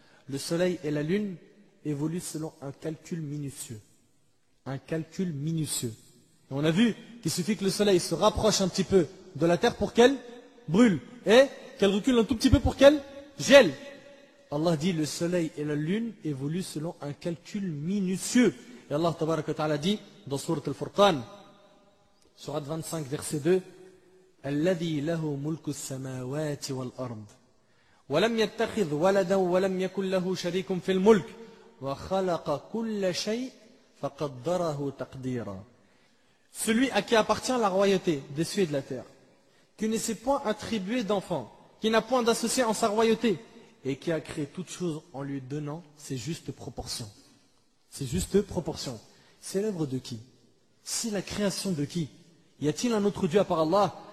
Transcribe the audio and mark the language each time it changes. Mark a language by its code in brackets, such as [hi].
[fr] Le soleil et la lune évoluent selon un calcul minutieux. Un calcul minutieux. Et on a vu qu'il suffit que le soleil se rapproche un petit peu de la terre pour qu'elle brûle. Et qu'elle recule un tout petit peu pour qu'elle gèle. Allah dit le soleil et la lune évoluent selon un calcul minutieux. [ar] Et Allah tabaraka wa ta'ala [fr] dit dans Surat Al-Furqan, Surat 25, verset 2, [ar] الذي له ملك السماوات والأرض ولم يتخذ ولدا ولم يكن له شريك في الملك وخلق كل شيء فقدره تقديرا. [fr] Celui à qui appartient la royauté des cieux et de la terre, qui ne s'est point attribué d'enfant, qui n'a point d'associé en sa royauté, et qui a créé toutes choses en lui donnant ses justes proportions. Ses justes proportions. C'est l'œuvre de qui? C'est la création de qui? Y a-t-il un autre Dieu à part Allah?